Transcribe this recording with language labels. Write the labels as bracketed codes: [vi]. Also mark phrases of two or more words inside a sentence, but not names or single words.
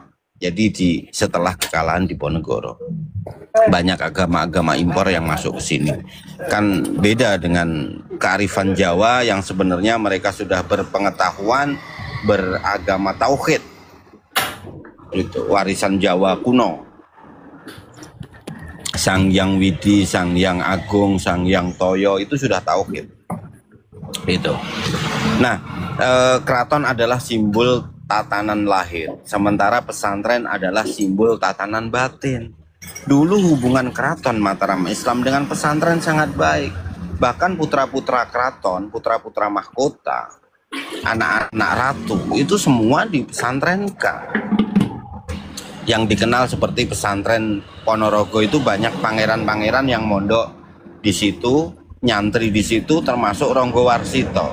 [id] Jadi setelah kekalahan Diponegoro, banyak agama-agama impor yang masuk ke sini. Kan beda dengan kearifan Jawa yang sebenarnya mereka sudah berpengetahuan beragama tauhid. Itu warisan Jawa kuno. Sang Hyang Widi, Sang Hyang Agung, Sang Hyang Toyo itu sudah tauhid. Itu. Nah, keraton adalah simbol tatanan lahir, sementara pesantren adalah simbol tatanan batin. Dulu hubungan keraton Mataram Islam dengan pesantren sangat baik. Bahkan putra-putra keraton, putra-putra mahkota, anak-anak ratu itu semua dipesantrenkan. Yang dikenal seperti pesantren Ponorogo itu banyak pangeran-pangeran yang mondok di situ, nyantri di situ, termasuk Ronggo Warsito.